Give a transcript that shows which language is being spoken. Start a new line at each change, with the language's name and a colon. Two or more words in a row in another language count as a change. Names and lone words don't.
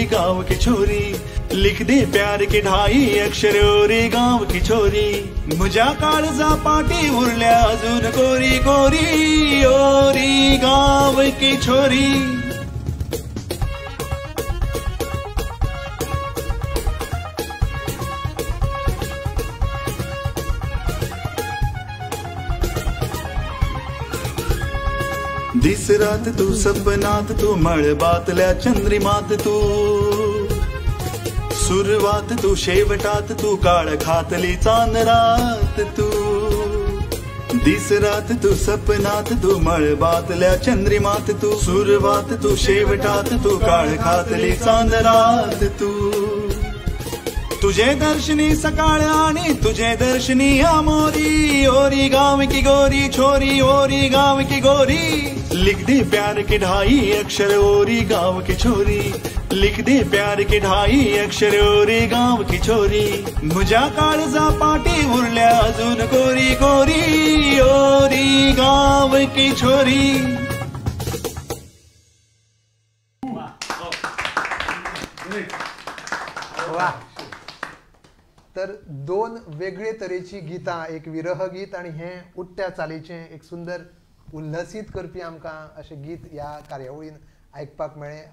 Hindi: गांव की छोरी, लिख दे प्यार के ढाई अक्षर ओरी गांव की छोरी,
Konkani: मुझ्या काळजा पाटी उरल्या अजून कोरी कोरी,
Hindi: ओरी गांव की छोरी.
Konkani: दिस रात तू सपनात तू मळबातल्या चंद्रिमात तू, सुरुवात तू शेवटात तू काळ खातली चांदरात तू. दिस रात तू सपनात तू मळबातल्या चंद्रिमात तू, सुरुवात तू शेवटात तू काळ खातली चांदरात तू. तुझे दर्शनी सकाळ आणि तुझे दर्शनी आमोरी,
Hindi: ओरी गांव की गोरी छोरी, ओरी गांव की गोरी. लिख दे प्यार के ढाई अक्षर ओरी गांव की छोरी, लिख दे प्यार के ढाई अक्षर ओरी गांव की छोरी,
Konkani: मुझ्या काळजा पाटी उरल्या अजून कोरी कोरी,
Hindi: ओरी गांव की छोरी. वा.
Konkani: तर 2 वेगळे तरेची गीतां, एक विरह गीत आणि हे उठ्ठ्या चालीचें एक सुंदर उल्हसीत करपी आमकां अशें गीत ह्या कार्यावळीन आयकपाक मेळ्ळें.